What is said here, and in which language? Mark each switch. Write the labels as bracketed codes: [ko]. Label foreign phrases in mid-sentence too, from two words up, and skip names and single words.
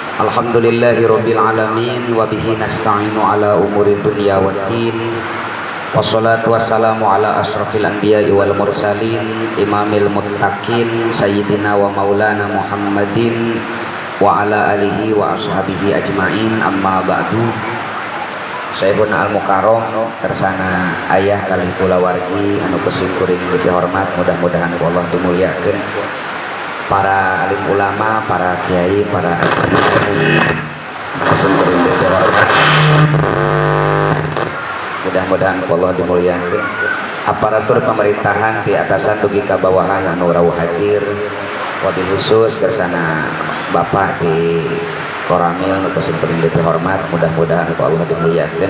[ar] الحمد لله رب العالمين وبه نستعين على أمور الدنيا والدين. والصلاة والسلام على أشرف الأنبياء والمرسلين إمام المتقين سيدنا ومولانا محمد وعلى آله وأصحابه أجمعين أما بعد. سيدنا المكرم [su] tersana ayah kali kulawargi anu kesingkuring dihormat, mudah-mudahan Allah dimuliakeun para alim ulama, para kiai, para kesingkuring dihormat, mudah-mudahan Allah dimuliakeun aparatur pemerintahan di atasan dugi ka bawahan anu rawuh hadir, [ar] وبالخصوص [su] kersana Bapak di Koramil nu kesingkuring dihormat, mudah-mudahan Allah dimuliakeun.